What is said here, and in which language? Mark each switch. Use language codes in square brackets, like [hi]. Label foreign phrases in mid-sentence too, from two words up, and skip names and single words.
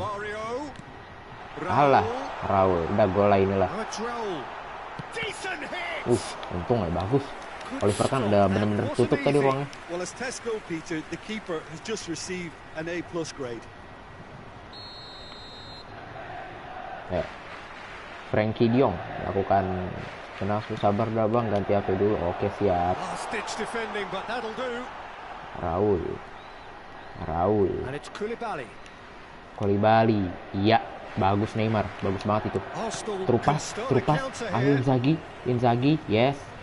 [id] Alah, Raul. Udah gol lah inilah. Untung ya bagus. Oliver kan udah bener-bener tutup tadi ruangnya. Ya. Frenkie de Jong lakukan kenapa sabar dah bang, ganti HP dulu. Oke siap. Raul. Koulibaly. Iya, bagus Neymar, bagus banget itu. Terupas. Ayo Inzaghi. Yes.